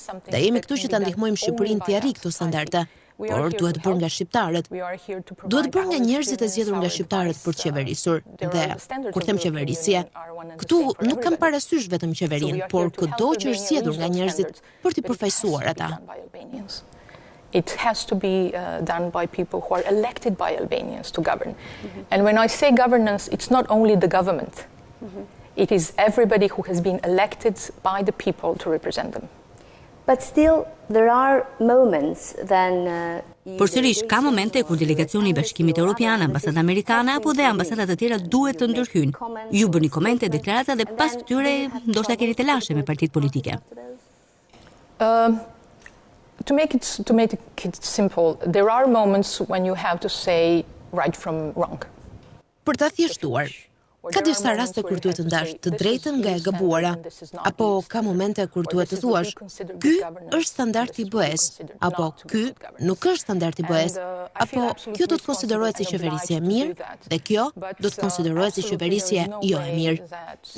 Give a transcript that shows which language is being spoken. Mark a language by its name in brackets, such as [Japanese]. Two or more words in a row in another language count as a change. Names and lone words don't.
[Albanian] Dhe jemi këtu që ta ndihmojmë Shqipërinë të arrijë këto standarde. Por duhet bërë nga shqiptarët. Duhet bërë nga njerëzit e zgjedhur nga shqiptarët për të qeverisur. Dhe kur them qeverisje, këtu nuk kam parasysh vetëm qeverinë, por çdo që është zgjedhur nga njerëzit për t'i përfaqësuar ata. [English] It has to be done by people who are elected by Albanians to govern. And when I say governance, it's not only the government. It is everybody who has been elected by the people to represent them. But still, there are moments then... [Albanian] Por sërish, ka momente kur delegacioni i Bashkimit Evropian, ambasada amerikane apo dhe ambasadat të tjera duhet të ndërhyjnë. Ju bëni komente, deklarata dhe pas këtyre ndoshta keni të lashe me partitë politike. [English] To make it simple, there are moments when you have to say right from wrong. [Albanian] Për ta thjeshtuar, ka disa raste kur duhet të ndash të drejtën nga e gabuara, apo ka momente kur duhet të thuash, ky është standardi i BE-s, apo ky nuk është standardi i BE-s, apo kjo do të konsiderohet si qeverisje e mirë dhe kjo do të konsiderohet si qeverisje jo e mirë.